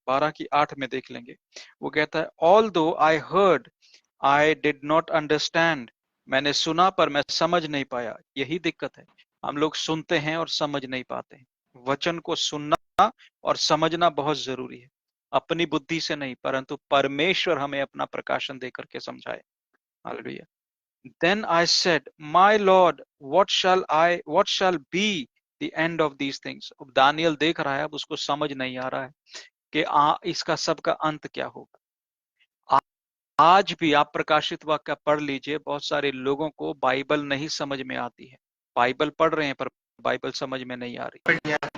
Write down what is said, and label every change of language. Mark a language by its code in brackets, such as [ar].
[hi] 12 की 8 में देख लेंगे, वो कहता है, [en] although I heard I did not understand, [hi] मैंने सुना पर मैं समझ नहीं पाया। यही दिक्कत है, हम लोग सुनते हैं और समझ नहीं पाते हैं। वचन को सुनना और समझना बहुत जरूरी है, अपनी बुद्धि से नहीं, परंतु परमेश्वर हमें अपना प्रकाशन देकर के समझाए। Hallelujah. [en] Then I said, My Lord, what shall be the end of these things? [hi] अब दानियल देख रहा है, अब उसको समझ नहीं आ रहा है कि इसका सब का अंत क्या होगा। आज भी आप प्रकाशित वाक्य पढ़ लीजिए, बहुत सारे लोगों को बाइबल नहीं समझ में आती है, बाइबल पढ़ रहे हैं पर बाइबल समझ में नहीं आ रही।